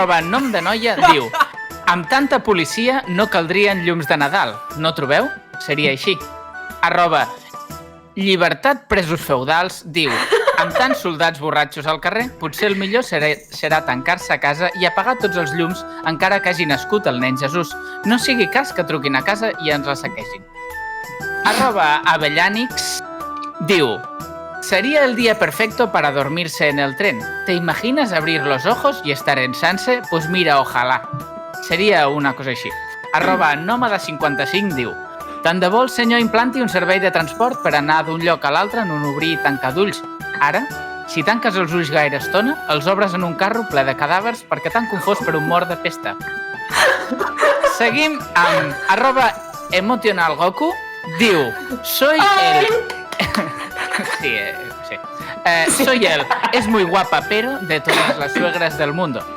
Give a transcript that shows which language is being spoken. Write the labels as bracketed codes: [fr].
[ca] @nom de noia diu: amb tanta policia no caldrien llums de Nadal, no trobeu? Seria així. @llibertat presos feudals diu: amb tants soldats borratxos al carrer, potser el millor serà tancar-se a casa i apagar tots els llums encara que hagi nascut el nen Jesús. No sigui cas que truquin a casa i ens la saquegin. [es] @avellanix diu: sería el día perfecto para dormirse en el tren. ¿Te imaginas abrir los ojos y estar en Sanse? Pues mira, ojalá. [ca] Seria una cosa així. @nòmada55 diu: tant de bo el senyor implanti un servei de transport per anar d'un lloc a l'altre en un obrir i tancar d'ulls. Ara, si tanques els ulls gaire estona, els obres en un carro ple de cadàvers perquè t'han confós per un mort de pesta. Seguim amb @emotionalgoku diu: [es] soy el... Sí. Soy él. Es muy guapa, pero de todas las suegras del mundo.